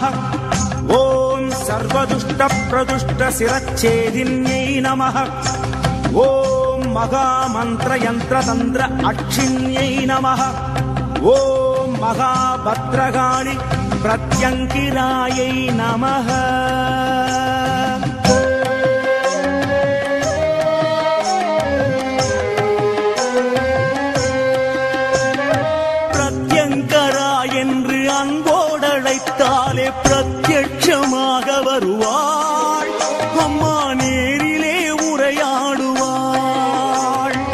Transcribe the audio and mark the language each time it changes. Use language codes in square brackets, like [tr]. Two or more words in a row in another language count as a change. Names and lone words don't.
[sa] ॐ सर्वदुष्टप्रदुष्टशिरच्छेदिन्यै नमः। ॐ महामन्त्रयन्त्रतन्त्र अक्षिण्यै नमः। ॐ महाभद्रकाळि प्रत्यङ्गिरायै नमः। [ta] பிரத்யங்கரா என்று அன்போடழைத்தாலே பிரத்யட்சமாக வருவாள் அம்மா, நேரிலே உரையாடுவாள்.